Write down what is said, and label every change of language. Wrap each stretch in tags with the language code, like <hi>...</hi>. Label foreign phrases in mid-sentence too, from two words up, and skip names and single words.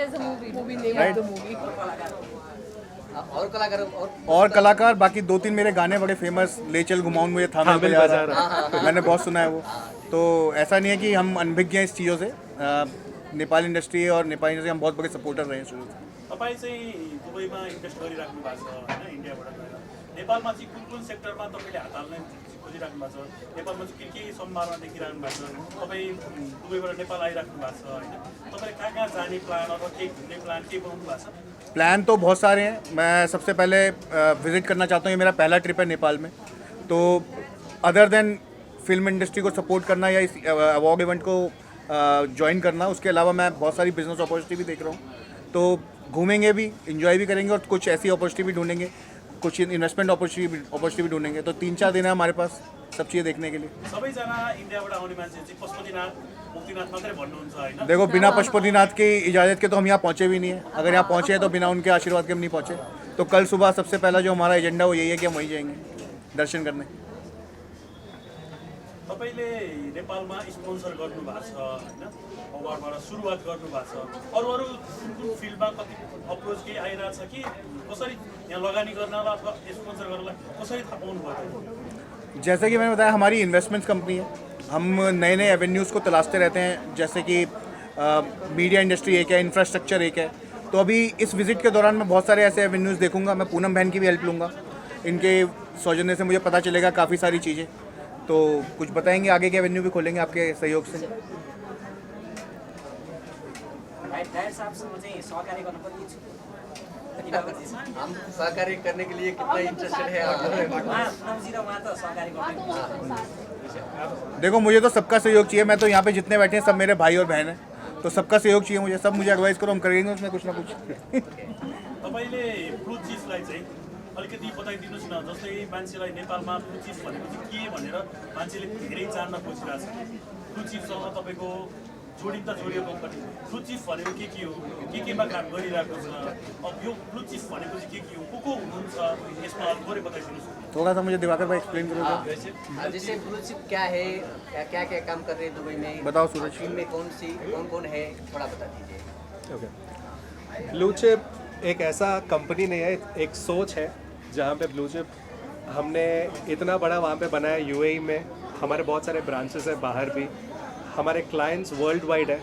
<hi>और कलाकार बाकी 2-3 मेरे गाने बड़े फेमस, ले चल घुमाऊं मुझे थाना बाजार, मैंने बहुत सुना है वो। तो ऐसा नहीं है कि हम अनभिज्ञ हैं इस चीज़ों से। नेपाल इंडस्ट्री और नेपाली इंडस्ट्री हम बहुत बड़े सपोर्टर रहे हैं शुरू से।</hi> <ne>तपाईँ चाहिँ दुबईमा इन्भेस्ट गरिराख्नु भएको छ होइन, इन्डियाबाट गएर नेपालमा चाहिँ कुन कुन सेक्टरमा तपाईँले हात हाल्न खोजिराख्नु भएको छ? नेपालमा चाहिँ के सम्भावना देखिराख्नु भएको छ? तपाईँ दुबईबाट नेपाल आइराख्नु भएको छ होइन, तपाईँले कहाँ कहाँ जाने प्लान अथवा के घुम्ने प्लान के बनाउनु भएको छ?</ne> <hi>प्लान तो बहुत सारे हैं। मैं सबसे पहले विज़िट करना चाहता हूँ, ये मेरा पहला ट्रिप है नेपाल में। तो</hi> <en>other than film industry</en> <hi>को सपोर्ट करना या इस अवार्ड इवेंट को ज्वाइन करना, उसके अलावा मैं बहुत सारी</hi> <en>business opportunity</en> <hi>भी देख रहा हूँ। तो घूमेंगे भी, एंजॉय भी करेंगे और कुछ ऐसी अपॉर्चुनिटी भी ढूंढेंगे, कुछ</hi> <en>investment opportunity</en> <hi>भी ढूंढेंगे। तो 3-4 दिन है हमारे पास सब चीज़ें देखने के लिए।</hi> <ne>सबैजना इन्डियाबाट आउने मान्छे चाहिँ पशुपतिनाथ मुक्तिनाथ मात्रै भन्नुहुन्छ होइन?</ne> <hi>देखो, बिना पशुपतिनाथ की इजाज़त के तो हम यहाँ पहुँचे भी नहीं है। अगर यहाँ पहुँचे हैं तो बिना उनके आशीर्वाद के हम नहीं पहुँचे। तो कल सुबह सबसे पहला जो हमारा एजेंडा वो यही है कि हम वहीं जाएंगे दर्शन करने।</hi> <ne>तपाईँले नेपालमा स्पोन्सर गर्नुभएको छ होइन, अवार्डबाट सुरुवात गर्नुभएको छ, अरू अरू कुन कुन फिल्डमा कति अप्रोच केही आइरहेछ कि कसरी यहाँ लगानी गर्नलाई अथवा स्पोन्सर गर्नलाई कसरी थाहा पाउनुभयो?</ne> <hi>जैसे कि मैंने बताया, हमारी</hi> <en>investments company</en> <hi>है। हम नए नए एवेन्यूज़ को तलाशते रहते हैं, जैसे कि</hi> <en>media industry</en> <hi>एक है, इंफ्रास्ट्रक्चर एक है। तो अभी इस विज़िट के दौरान मैं बहुत सारे ऐसे एवेन्यूज़ देखूंगा। मैं पूनम बहन की भी हेल्प लूँगा, इनके सौजन्य से मुझे पता चलेगा काफ़ी सारी चीज़ें। तो कुछ बताएंगे, आगे के एवेन्यू भी खोलेंगे आपके सहयोग से। हम सहकार्य करने के लिए कितना इंटरेस्टेड है आप? देखो, मुझे तो सबका सहयोग चाहिए। मैं तो यहाँ पे जितने बैठे हैं सब मेरे भाई और बहन हैं, तो सबका सहयोग चाहिए मुझे। सब मुझे एडवाइस करो, हम करेंगे उसमें कुछ ना कुछ।</hi> <ne>तपाईँले ब्लू चिजलाई चाहिँ अलिकति बताइदिनुहोस् न, जस्तै मान्छेलाई नेपालमा ब्लू चिज भनेको चाहिँ के भनेर मान्छेले धेरै जान्न खोजिरहेको छ। ब्लू चिजसँग तपाईँको जोडिँदा जोडियो कम्पनी ब्लु चिफ भनेको के हो, केमा काम गरिरहेको छ, अब यो ब्लु चिफ भनेको चाहिँ के हो, को हुनुहुन्छ यसमा अलिक थोरै बताइदिनुहोस्।</ne> <hi>थोड़ा सा मुझे दिवाकर भाई एक्सप्लेन करोगे? जैसे ब्लू चिप क्या है, क्या क्या काम कर रहे हैं दुबई में, बताओ सूरज। टीम में कौन कौन है, थोड़ा बता दीजिए। ओके, ब्लू चिप एक ऐसा कंपनी नहीं है, एक सोच है जहाँ पे ब्लू चिप हमने इतना बड़ा वहाँ पे बनाया यूएई में, हमारे बहुत सारे ब्रांचेस है बाहर भी, हमारे</hi> <en>clients world wide</en> <hi>है।</hi>